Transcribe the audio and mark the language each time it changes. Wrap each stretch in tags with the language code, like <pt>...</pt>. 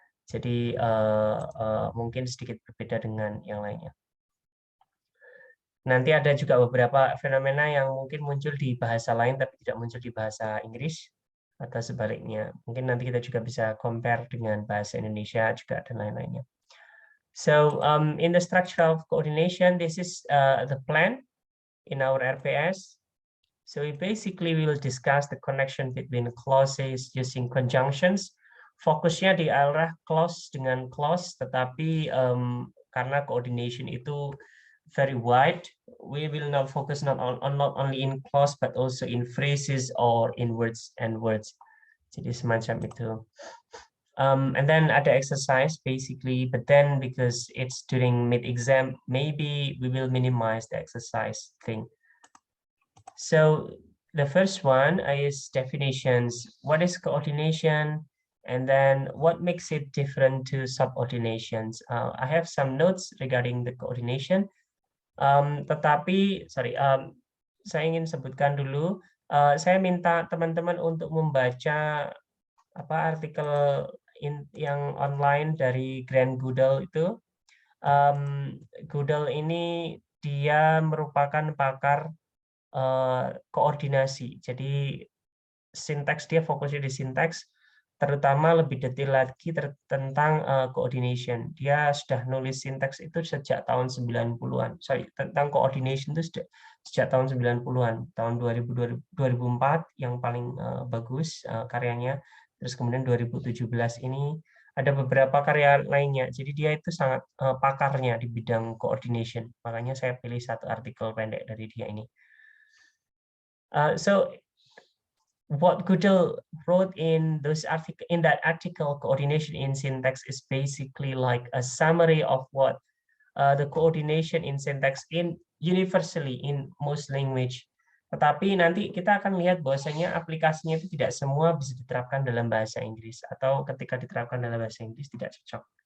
<id>Jadi mungkin sedikit berbeda dengan yang lainnya. Nanti ada juga beberapa fenomena yang mungkin muncul di bahasa lain tapi tidak muncul di bahasa Inggris atau sebaliknya. Mungkin nanti kita juga bisa compare dengan bahasa Indonesia juga dan lain-lainnya.</id> <en>So in the structure of coordination, this is the plan in our RPS. So we basically will discuss the connection between clauses using conjunctions.</en> <id>Fokusnya di arah clause dengan clause, tetapi karena coordination itu</id> <en>very wide, we will now focus not only in clause but also in phrases or in words and words.</en> <id>Jadi semacam itu.</id> <en>And then</en> <id>ada</id> <en>exercise basically, but then because it's during mid-exam, maybe we will minimize the exercise thing. So the first one is definitions. What is coordination? And then what makes it different to subordinations? I have some notes regarding the coordination.</en> <id>Tetapi, saya ingin sebutkan dulu, saya minta teman-teman untuk membaca artikel yang online dari Grant Goodall itu. Goodall ini dia merupakan pakar koordinasi. Jadi sintaks, dia fokusnya di sintaks, terutama lebih detail lagi tentang coordination. Dia sudah nulis sintaks itu sejak tahun 90-an. Tentang coordination itu sejak tahun 90-an. Tahun 2004 yang paling bagus karyanya. Terus kemudian 2017 ini ada beberapa karya lainnya. Jadi dia itu sangat pakarnya di bidang coordination. Makanya saya pilih satu artikel pendek dari dia ini.</id> <en>So what Goodall wrote in that article, coordination in syntax, is basically like a summary of what the coordination in syntax in universally in most language.</en> <id>Tetapi nanti kita akan lihat bahwasanya aplikasinya itu tidak semua bisa diterapkan dalam bahasa Inggris, atau ketika diterapkan dalam bahasa Inggris tidak cocok.</id>